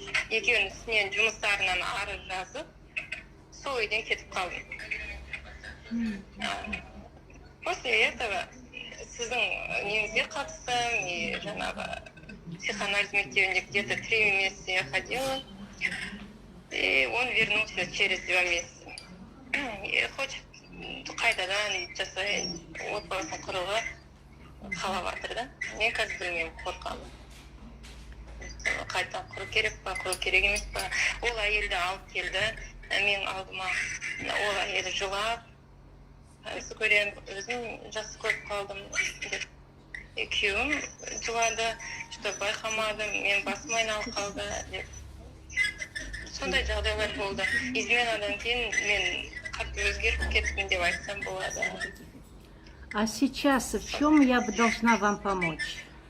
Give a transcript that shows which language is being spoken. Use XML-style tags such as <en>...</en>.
<kk>Екеуінің үстінен жұмыстарынан арыз жазып, сол үйден кетіп қалдым.</kk> <ru>После этого</ru> <kk>сіздің неңізге қатыстым,</kk> <ru>и</ru> <kk>жаңағы психоанализ мектебінде</kk> <ru>где-то 3 месяца я ходила. И он вернулся через 2 месяца. И хочет</ru> <kk>қайтадан жасайын, отбасын құруға қалап жатыр да. Мен қазір білмеймін, қорқамын. Қайтадан құру керек па, құру керек емес па. Ол әйелді алып келді, мен алдыма ол әйелі жылап, өзі көремін, өзім жақсы көріп қалдым деп. Күйеуім жылады,</kk> <ru>что</ru> <kk>байқамадым, мен басым айналып қалды деп. Сондай жағдайлар болды. Изменадан кейін мен қатты өзгеріп кеттім деп айтсам болады.</kk> <ru>А сейчас в чем я должна вам помочь?</ru>